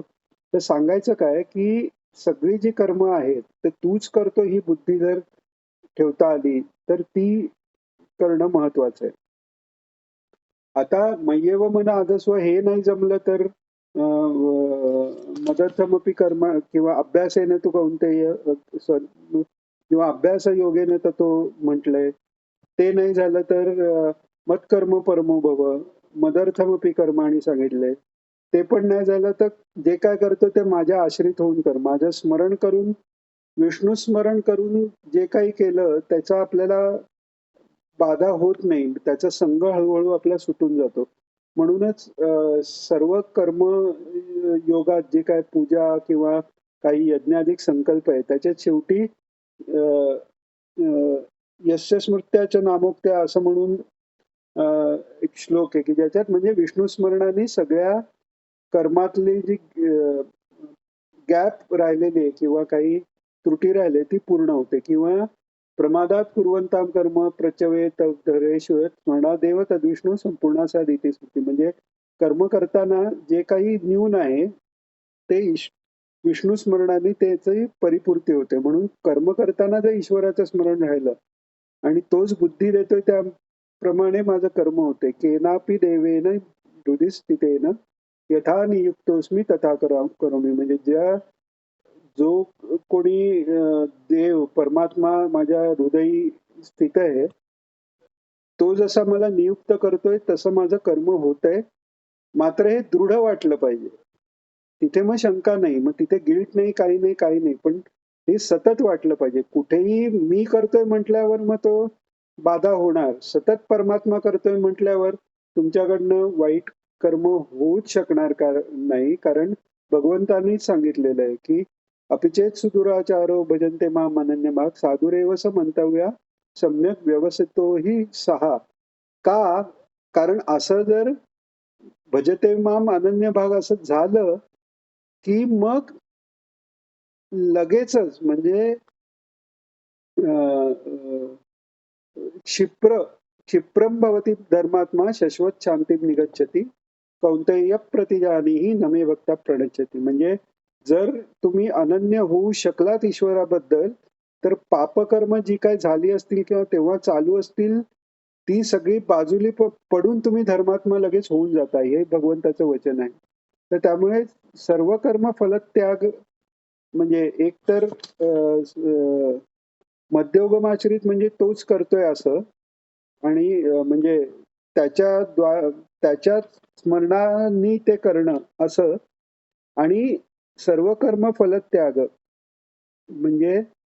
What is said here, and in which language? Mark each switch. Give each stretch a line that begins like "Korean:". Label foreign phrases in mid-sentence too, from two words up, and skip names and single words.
Marathi: तर सांगायचं काय की सगळी जी कर्म आहेत ते तूच करतो ही बुद्धी जर ठेवता आली तर ती करणं महत्वाचं आहे. आता
Sanskrit: मय्येव मन आदस्व
Marathi: हे नाही जमलं तर
Sanskrit: मदर्थमपि कर्म
Marathi: किंवा
Sanskrit: अभ्यासेने तू कौंतेय
Marathi: किंवा अभ्यास योगेने तर तो म्हटलंय. ते नाही झालं तर
Sanskrit: मत्कर्म परमो भव, मदर्थमपि कर्माणी
Marathi: सांगितलंय. ते पण नाही झालं तर जे काय करतो ते माझ्या आश्रित होऊन कर. माझं स्मरण करून, विष्णू स्मरण करून जे काही केलं त्याचा आपल्याला बाधा होत नाही. त्याचा संघ हळूहळू आपला सुटून जातो. म्हणूनच सर्व कर्म योगात जे काही पूजा किंवा काही यज्ञाधिक संकल्प आहे त्याच्यात शेवटी अ, अ,
Sanskrit: यस्य स्मृत्याच नामोक्त्या
Marathi: असं म्हणून एक श्लोक आहे की ज्याच्यात म्हणजे विष्णू स्मरणाने सगळ्या कर्मातली जी गॅप राहिलेली आहे किंवा काही त्रुटी राहिले ती पूर्ण होते किंवा
Sanskrit: प्रमादात कुर्वंताम कर्म प्रचवेत धरेश्वर स्मरणादेव तद्विष्णू संपूर्णासा दिती स्मृती
Marathi: म्हणजे कर्म करताना जे काही न्यून आहे ते विष्णू स्मरणाने त्याची परिपूर्ती होते. म्हणून कर्म करताना जर ईश्वराचं स्मरण राहिलं आणि तोच बुद्धी देतोय त्याप्रमाणे माझं कर्म होते.
Sanskrit: केनापि देवेन हृदि स्थितेन यथा नियुक्तोस्मी तथा करोमी
Marathi: म्हणजे जो कोणी देव परमात्मा माझ्या हृदयी स्थित आहे तो जसा मला नियुक्त करतोय तसं माझं कर्म होतंय. मात्र हे दृढ वाटलं पाहिजे. तिथे मग शंका नाही. मग तिथे गिल्ट नाही, काही नाही, काही नाही. पण हे सतत वाटलं पाहिजे. कुठेही मी करतोय म्हटल्यावर मग तो बाधा होणार. सतत परमात्मा करतोय म्हटल्यावर तुमच्याकडनं वाईट कर्म होऊच शकणार नाही. कारण भगवंतांनीच सांगितलेलं आहे की
Sanskrit: अपिचेत सुदुराचारो भजन्ते माम अनन्यभाग साधुरेव स मंतव्या सम्यक व्यवस्थितोही सहा.
Marathi: का? कारण असं जर
Sanskrit: भजते माम अनन्य भाग
Marathi: असं झालं की मग लगेचच म्हणजे
Sanskrit: क्षिप्रम भवती धर्मात्मा शश्वत शांती निगच्छती कौंतेय प्रतिजानीही नमे भक्ता प्रणच्छती
Marathi: म्हणजे जर तुम्ही अनन्य होऊ शकलात ईश्वराबद्दल तर पापकर्म जी काय झाली असतील किंवा तेव्हा चालू असतील ती सगळी बाजूली पडून तुम्ही धर्मात्मा लगेच होऊन जाता हे भगवंताचं वचन आहे. तर त्यामुळे सर्व कर्म फलत्याग म्हणजे एकतर मध्योगमाश्रित म्हणजे तोच करतोय असं आणि म्हणजे त्याच्या स्मरणाने ते करणं असं आणि सर्व कर्म फलत्याग म्हणजे